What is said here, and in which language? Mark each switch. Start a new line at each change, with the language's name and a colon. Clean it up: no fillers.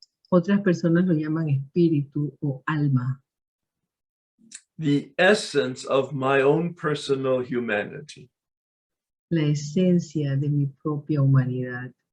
Spanish: Otras personas lo llaman espíritu o alma.
English: The essence of my own personal humanity.
Spanish: La esencia de mi propia humanidad.